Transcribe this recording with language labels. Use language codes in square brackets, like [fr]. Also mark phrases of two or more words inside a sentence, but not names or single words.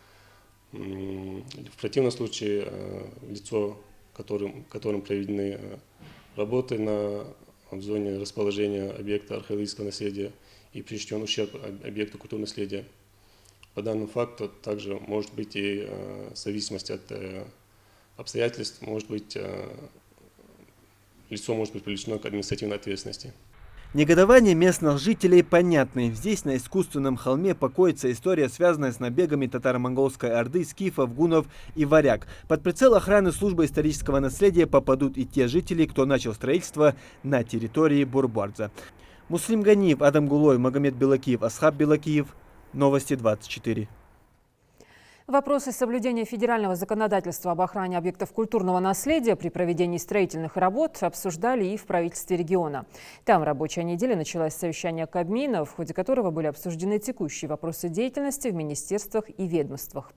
[ru] В противном случае лицо, которым проведены работы в зоне расположения объекта археологического наследия и причинен ущерб объекту культурного наследия, по данному факту также может быть и в зависимости от обстоятельств, лицо может быть привлечено к административной ответственности. Негодование местных жителей понятны. Здесь, на искусственном холме, покоится история, связанная с набегами татаро-монгольской орды, скифов, гунов и варяг. Под прицел охраны службы исторического наследия попадут и те жители, кто начал строительство на территории Бурбардза. Муслим Ганиев, Адам Гулой, Магомед Белакиев, Асхаб Белакиев. Новости 24. Вопросы соблюдения федерального законодательства об охране объектов культурного наследия при проведении строительных работ обсуждали и в правительстве региона. Там рабочая неделя началась с совещания Кабмина, в ходе которого были обсуждены текущие вопросы деятельности в министерствах и ведомствах.